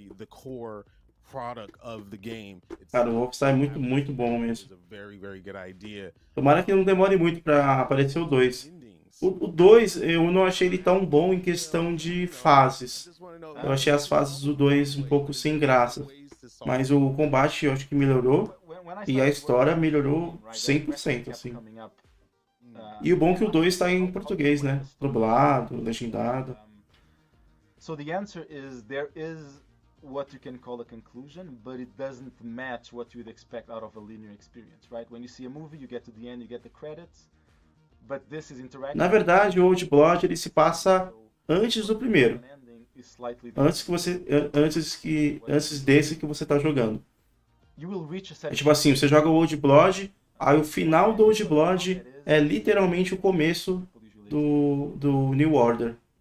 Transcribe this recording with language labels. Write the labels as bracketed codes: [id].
[en] The core product of the game. [pt] Cara, o Wolfenstein é muito bom mesmo. [en] Very good idea. [pt] Tomara que não demore muito pra aparecer o 2. O 2, eu não achei ele tão bom em questão de fases. Eu achei as fases do 2 um pouco sem graça. Mas o combate eu acho que melhorou. E a história melhorou 100%, assim. E o bom é que o 2 está em português, né? Dublado, legendado. [en] So the answer is there is what you can call a conclusion, but it doesn't match what you would expect out of a linear experience, right? When you see a movie, you get to the end, you get the credits. But this is interactive. [pt] Na verdade, o Old Blood ele se passa antes do primeiro. Antes desse que você tá jogando. É tipo assim, você joga o Old Blood, aí o final do Old Blood é literalmente o começo do New Order.